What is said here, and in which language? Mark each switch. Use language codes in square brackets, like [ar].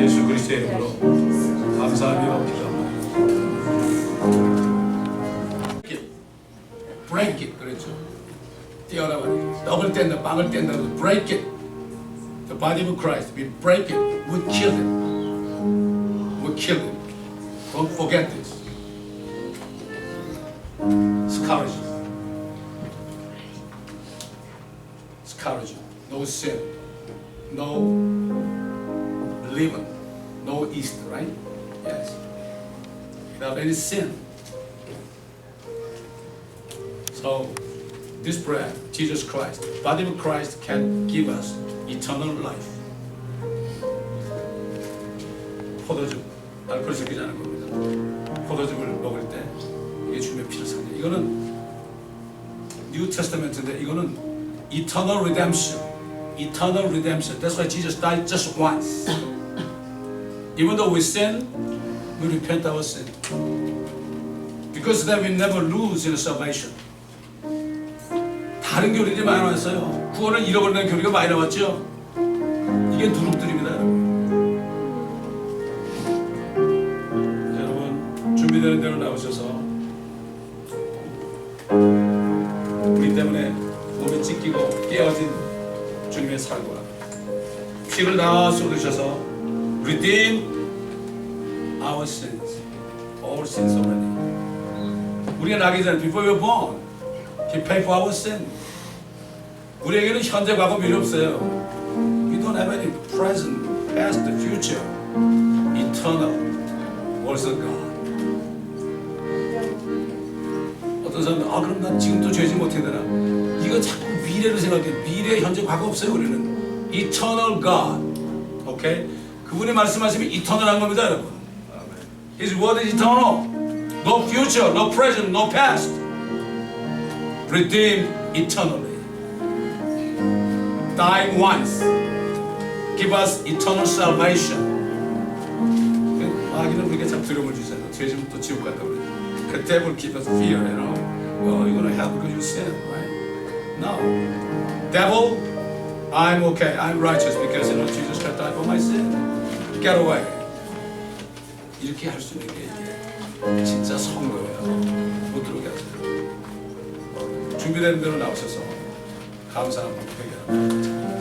[ko] 예수 그리스도의 이름으로 감사하며 기도합니다. [en] Break it [ko] 그랬죠. 떼어라 말이죠. 떡을 뗀다, 빵을 뗀다. [en] Break it. The body of Christ. We break it. We kill it. We kill it. Don't forget this. Scourge. Scourge. No sin. No leaven. No yeast, right? Yes. Without any sin. So, this bread, Jesus Christ, the body of Christ can give us eternal life. [ko] 포도주, 알코올 섞이지 않은 겁니다. 포도주를 먹을 때 이게 주님의 피를 상징. 이거는 New Testament인데 이거는 [en] eternal redemption. Eternal redemption. That's why Jesus died just once. Even though we sin, we repent our sin. Because then we never lose in salvation. [ko] 다른 교리들이 많이 나왔어요. 구원을 잃어버리는 교리가 많이 나왔죠. 이게 누룩들입니다, 여러분. 여러분 준비되는 대로 나오셔서 우리 때문에 몸이 찢기고 깨어진 주님의 살과 피를 다 쏟으셔서 [en] redeem our sins, all sins already. [ko] 우리가 나기 전에 [en] before we were born, He paid for our sin. [ko] 우리에게는 현재, 과거, 미래 없어요. [en] We don't have any present, past, future. Eternal. Also God. [ko] 어떤 사람은 그럼 난 지금도 죄지 못해 되나? 이거 자꾸 미래를 생각해. 미래, 현재, 과거 없어요. 우리는 [en] Eternal God. 오케이? [ko] 그분이 말씀하시면 eternal한 겁니다, 여러분. [en] His word is eternal. No future, no present, no past. Redeemed eternally. Died once. Give us eternal salvation. [ko] 마귀는 우리에게 참 두려움을 주잖아요. 죄지면 또 지옥 간다고 그러죠. [en] The devil gives us fear, you know. Oh, you're gonna hell because you sin, right? No. Devil, I'm okay. I'm righteous because you know Jesus Christ died for my sin. Get away. [ko] 이렇게 할 수 있는 게 이게 진짜 성도예요. 못 준비된 대로 나오셔서 감사함을 회개합니다.